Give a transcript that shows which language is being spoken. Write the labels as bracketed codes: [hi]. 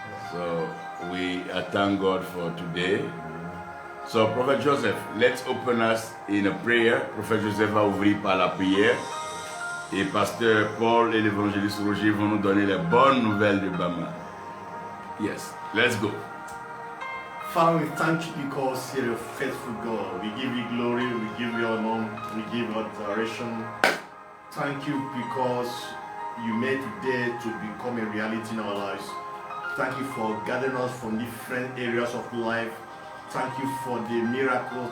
[en] So we thank God for today. So Prophet Joseph, let's open us in a prayer. [fr] Prophet Joseph va ouvrir par la prière. Et Pasteur Paul et l'évangéliste Roger vont nous donner les bonnes nouvelles de Bama. [en] Yes, let's go. Father, we thank you because you're a faithful God. We give you glory, we give you honor, we give you adoration. Thank you because you made today to become a reality in our lives. Thank you for gathering us from different areas of life. Thank you for the miracle.